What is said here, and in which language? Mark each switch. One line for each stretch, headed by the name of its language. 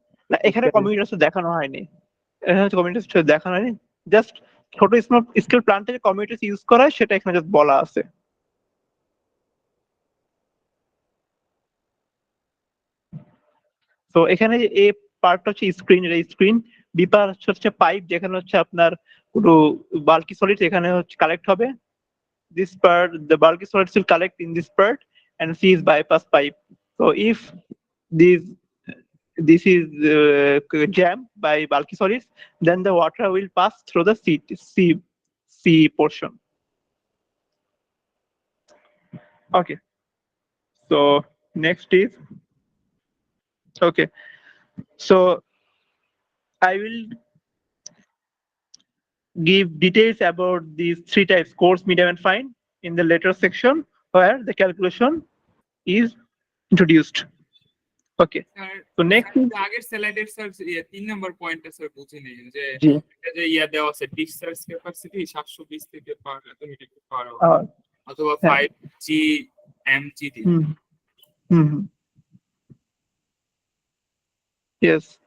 Bangla: না, এখানে কমিউনিটিস দেখানো হয়নি, এখানে কমিউনিটিস দেখানো হয়নি, জাস্ট ছোট স্মল স্কেল প্ল্যান্টে যে কমিউনিটিস ইউজ করা হয় সেটা এখানে জাস্ট বলা আছে। তো এখানে এ পার্টটা হচ্ছে স্ক্রিন, এর স্ক্রিন বি পার্ট হচ্ছে পাইপ, যেখানে হচ্ছে আপনার পুরো বাল্কি সলিড এখানে হচ্ছে কালেক্ট হবে।
English: This part, the bulky solids will collect in this part and C is bypass pipe. So if this is jammed by bulky solids, then the water will pass through the C portion. Okay. So next is, okay. So I will give details about these three types: coarse, medium, and fine in the later section where the calculation is introduced. Okay. So next is
Bangla: আগের স্লাইডের sir 3 number পয়েন্টটা sir বুঝে নিন যে জি এটা যে দেওয়া আছে ডিসচার্জ ক্যাপাসিটি 720 থেকে পার মিটার পার আওয়ার অথবা হ্যাঁ। 5 জি এমজিডি। হুম হুম yes.